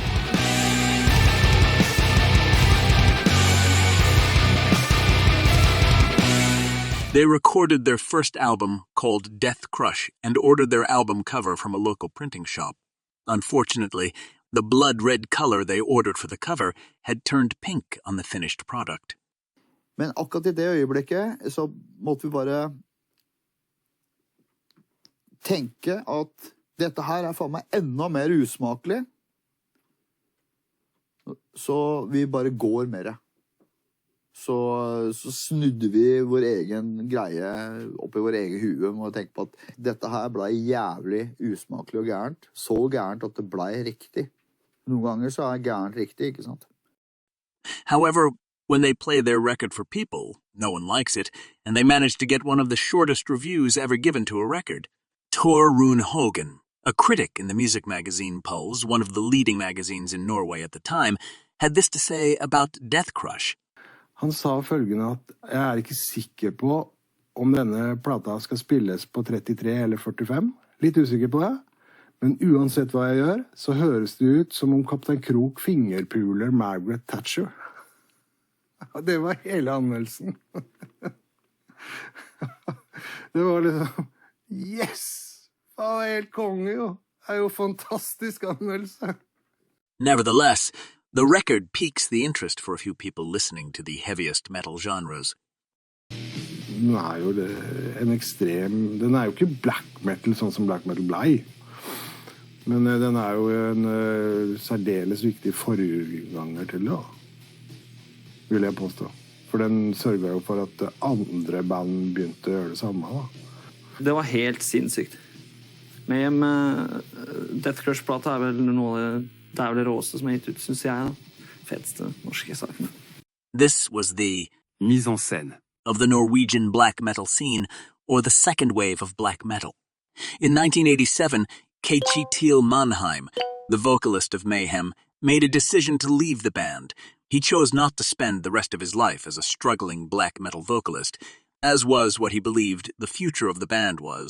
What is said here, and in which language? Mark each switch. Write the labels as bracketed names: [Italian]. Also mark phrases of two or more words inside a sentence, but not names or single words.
[English] They recorded their first album, called Deathcrush, and ordered their album cover from a local printing shop. Unfortunately, the blood-red color they ordered for the cover had turned pink on the finished product. [Norwegian] Men akkurat i det øyeblikket så måtte vi bare tenke at dette her er for meg enda mer usmakelig. Så vi bare går med det. Så snudde vi vår egen greie opp i vår egen hue med å tenke på at dette her ble jævlig usmakelig og gærent. Så gærent at det ble riktig. Noen ganger så er gærent riktig, ikke sant? [English] However, when they play their record for people, no one likes it, and they manage to get one of the shortest reviews ever given to a record. Tor Rune Hogan, a critic in the music magazine Pulse, one of the leading magazines in Norway at the time, had this to say about Deathcrush. [Norwegian] Han sa følgende at jeg er ikke sikker på om denne plata skal spilles på 33 eller 45. Litt usikker på det. Men uansett hva jeg gjør, så høres det ut som om Kaptein Krok fingerpuler Margaret Thatcher. Det var hele anmeldelsen. Det var liksom, yes! Det var helt konge jo. Det er jo fantastisk anmeldelse. [English] Nevertheless, the record piques the interest for a few people listening to the heaviest metal genres. [Norwegian] Den er jo en ekstrem... Den er jo ikke [English] black metal [Norwegian] sånn som [English] black metal [Norwegian] blei. Men den er jo en særdeles viktig forganger til det, vil jeg påstå. For den sørget jo for at andre band begynte å gjøre det samme. Da. Det var helt sinnssykt. Mayhem, Deathcrush-plata er vel noe det er vel det råeste som er gitt ut, synes jeg. Da. Feteste norske sakene. [English] This was the [French] mise en scène [English] of the Norwegian black metal scene, or the second wave of black metal. In 1987, Kjetil Mannheim, the vocalist of Mayhem, made a decision to leave the band. He chose not to spend the rest of his life as a struggling black metal vocalist, as was what he believed the future of the band was.